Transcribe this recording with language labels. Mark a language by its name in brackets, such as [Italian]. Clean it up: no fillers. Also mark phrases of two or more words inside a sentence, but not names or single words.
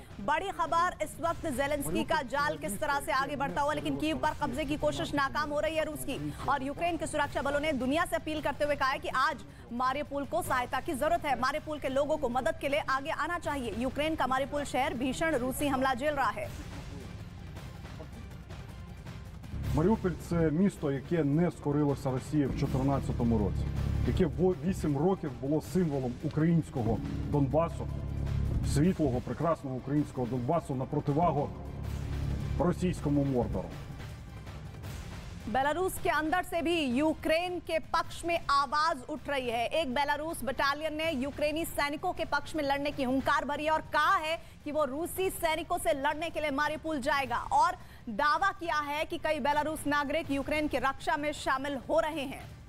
[Hindi] बड़ी खबर, इस वक्त जेलेंस्की का जाल किस तरह से आगे बढ़ता हुआ, लेकिन कीव पर कब्जे की कोशिश नाकाम हो रही है रूस की। और यूक्रेन के सुरक्षा बलों ने दुनिया से अपील करते हुए कहा है कि आज मारियोपोल को सहायता की जरूरत है। मारियोपोल के लोगों को मदद के लिए आगे आना चाहिए। यूक्रेन का मारियोपोल शहर भीषण रूसी हमला झेल रहा है। [Ukrainian] Маріуполь – це місто, яке не скорилося Росії в 2014 році, яке 8 років було символом українського Донбасу, світлого, прекрасного українського Донбасу на противагу російському Мордору. [Hindi] बेलारूस के अंदर से भी यूक्रेन के पक्ष में आवाज उठ रही है। एक बेलारूस बटालियन ने यूक्रेनी सैनिकों के पक्ष में लड़ने की हुंकार भरी है और कहा है कि वो रूसी सैनिकों से लड़ने के लिए मारियोपोल जाएगा और दावा किया है कि कई बेलारूस नागरिक यूक्रेन की रक्षा में शामिल हो रहे हैं।